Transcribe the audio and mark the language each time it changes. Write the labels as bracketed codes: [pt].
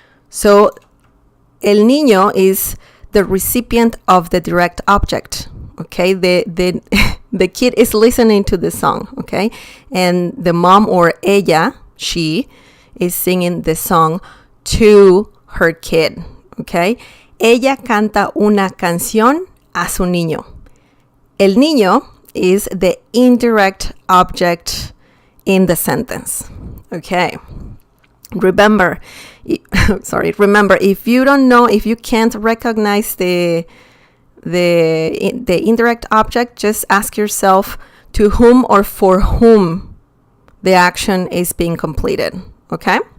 [en] So, [es] el niño [en] is the recipient of the direct object, okay? The kid is listening to the song, okay? And the mom or ella, she, is singing the song to her kid, okay? [es] Ella canta una canción a su niño. El niño [en] is the indirect object in the sentence. Okay. Remember, if you don't know, if you can't recognize the indirect object, just ask yourself to whom or for whom the action is being completed. Okay?